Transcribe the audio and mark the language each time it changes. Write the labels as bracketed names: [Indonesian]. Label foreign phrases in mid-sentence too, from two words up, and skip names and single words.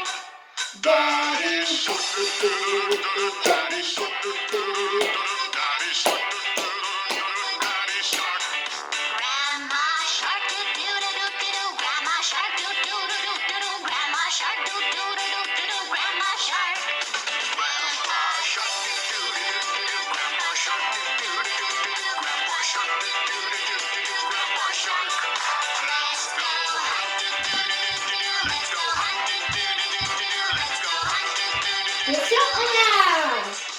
[English] Daddy Shark, daddy shark, daddy shark, daddy shark. Grandma shark do-do-do-do-do, grandma shark do-do-do-do-do, grandma shark do-do-do-do-do, grandma shark. Grandpa shark, grandpa shark, grandpa shark, grandpa shark. Let's go hunt, let's go hunt, let's go hunt. [French] Attention, on nage.